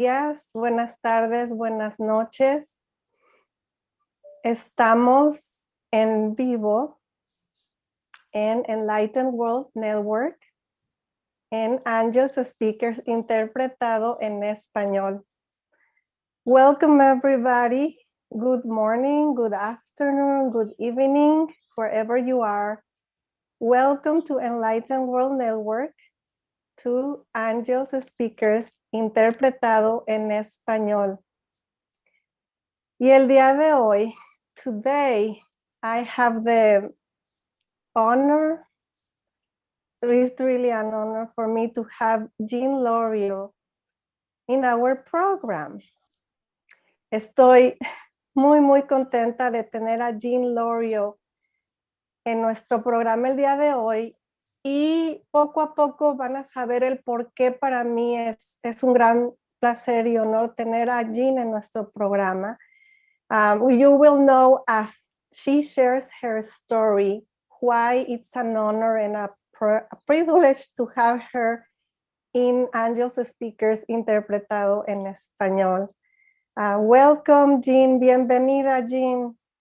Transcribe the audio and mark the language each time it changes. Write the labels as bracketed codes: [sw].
[es] días, buenas tardes, buenas noches. Estamos en vivo en Enlightened World Network en Angelspeakers interpretado en español. [en] Welcome everybody. Good morning, good afternoon, good evening, wherever you are. Welcome to Enlightened World Network, to Angelspeakers interpretado en español. [es] Y el día de hoy, [en] today, I have the honor, it's really an honor for me to have Jean Lorio in our program. [es] Estoy muy contenta de tener a Jean Lorio en nuestro programa el día de hoy y poco a poco van a saber el por qué para mí es un gran placer y honor tener a Jean en nuestro programa. [en] You will know as she shares her story why it's an honor and a privilege to have her in Angelspeakers interpretado en español. Welcome, Jean. [es] Bienvenida, Jean.